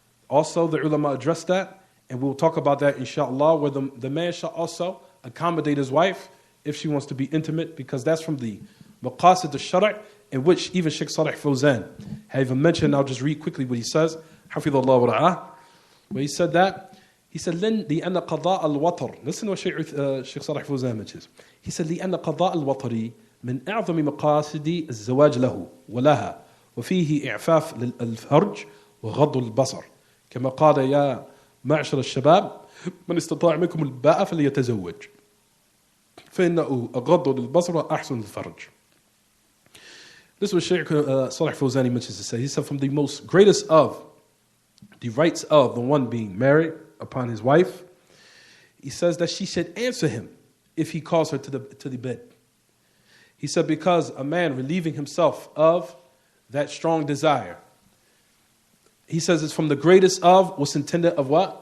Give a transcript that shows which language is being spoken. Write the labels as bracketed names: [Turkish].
[English] Also, the ulama addressed that, and we'll talk about that, inshallah, where the man shall also accommodate his wife if she wants to be intimate, because that's from the maqasid al-shara', in which even Sheikh Salih Fawzan had even mentioned. I'll just read quickly what he says. Hafidhullah wa ra'ah. Where he said that, he said, [Arabic] لِأَنَّ قَضَاءَ الْوَطَرِ. [English] Listen to what Sheikh Salih Fawzan mentions. He said, [Arabic] لِأَنَّ قَضَاءَ الْوَطَرِ من أعظم مقاصد الزواج له ولها وفيه إعفاف للفرج وغض البصر كما قال يا معشر الشباب من استطاع منكم الباءة فليتزوج فإنه أغض للبصر وأحسن للفرج. [English] This was Sheikh Salih Fawzani mentions to say. He said from the most greatest of the rights of the one being married upon his wife, he says that she should answer him if he calls her to the bed. He said, because a man relieving himself of that strong desire, he says it's from the greatest of what's intended of what?